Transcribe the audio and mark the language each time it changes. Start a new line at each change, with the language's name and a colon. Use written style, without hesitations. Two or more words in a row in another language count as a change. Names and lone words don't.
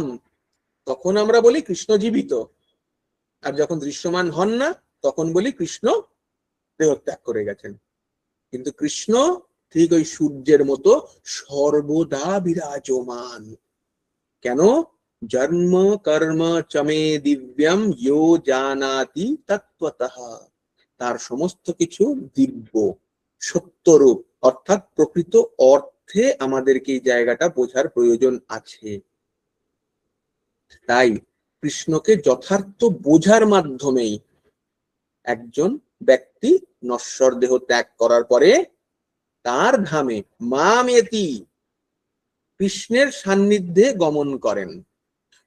Bangla: তখন আমরা বলি কৃষ্ণ জীবিত, আর যখন দৃশ্যমান হন না, তখন বলি কৃষ্ণ দেহত্যাগ করে গেছেন। কিন্তু কৃষ্ণ ঠিক ওই সূর্যের মতো সর্বদা বিরাজমান। কেন?
Sanskrit: জন্ম কর্ম চমে দিব্যম ইয়ো জানাতি তত্ত্বতঃ।
Bangla: তার সমস্ত কিছু দিব্য, সত্যরূপ, অর্থাৎ প্রকৃত অর্থে আমাদেরকে এই জায়গাটা বোঝার প্রয়োজন আছে। তাই কৃষ্ণকে যথার্থ বোঝার মাধ্যমেই একজন ব্যক্তি নশ্বর দেহ ত্যাগ করার পরে তার ধামে মামেতি, কৃষ্ণের সান্নিধ্যে গমন করেন।